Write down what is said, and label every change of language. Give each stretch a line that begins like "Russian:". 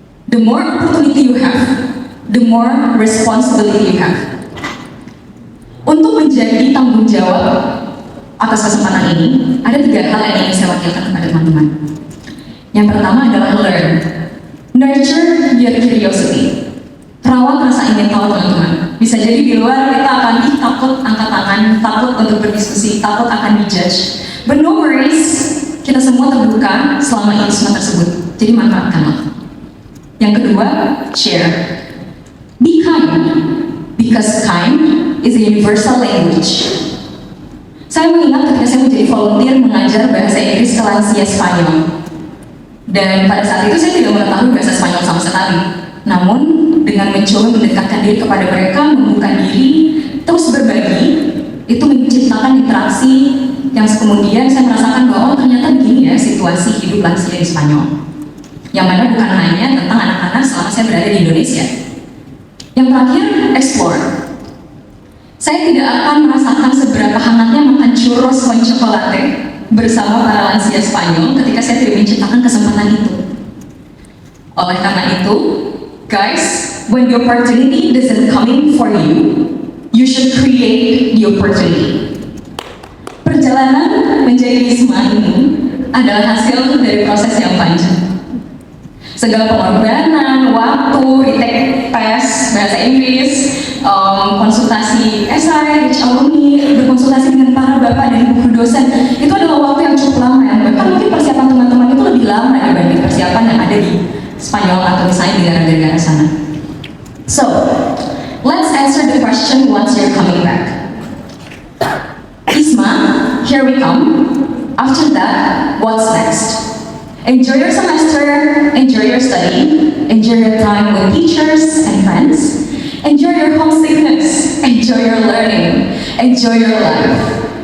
English: The more opportunity you have, the more responsibility you have.
Indonesian: Untuk menjadi tanggung jawab atas kesempatan ini, ada 3 hal yang ingin saya wakilkan kepada teman-teman. Yang pertama adalah
English: learn. Nurture your curiosity.
Indonesian: Rawat rasa ingin tahu teman-teman. Bisa jadi di luar kita akan takut angkat tangan, takut untuk berdiskusi, takut akan dijudge.
English: But no worries,
Indonesian: kita semua terbuka selama ISMA tersebut. Jadi manfaatkanlah. Yang kedua, share.
English: Be kind, because kind is a universal language.
Indonesian: Saya mengingat ketika saya menjadi volunteer mengajar bahasa Inggris ke lansia Spanyol. Dan pada saat itu saya tidak mengetahui bahasa Spanyol sama sekali. Namun, dengan mencoba mendekatkan diri kepada mereka, membuka diri, terus berbagi, itu menciptakan interaksi yang kemudian saya merasakan bahwa oh, ternyata begini ya situasi hidup lansia di Spanyol. Yang mana bukan hanya tentang anak-anak selama saya berada di Indonesia. Yang terakhir, explore. Saya tidak akan merasakan seberapa hangatnya makan churros con chocolate bersama para lansia Spanyol ketika saya tidak menciptakan kesempatan itu. Oleh karena itu,
English: guys, when the opportunity doesn't coming for you, you should create the opportunity.
Indonesian: Perjalanan menjadi ISMA ini adalah hasil dari proses yang panjang. Segala pengorbanan, waktu, retake tes, bahasa Inggris, konsultasi esai, reach alumni, berkonsultasi dengan para bapak dan guru dosen, itu adalah waktu yang cukup lama ya. Bahkan mungkin persiapan teman-teman itu lebih lama dibanding persiapan yang ada di Spanyol atau misalnya di negara-negara sana.
English: So, let's answer the question once you're coming back. ISMA, here we come. After that, what's next? Enjoy your semester, enjoy your study, enjoy your time with teachers and friends, enjoy your homesickness, enjoy your learning, enjoy your life.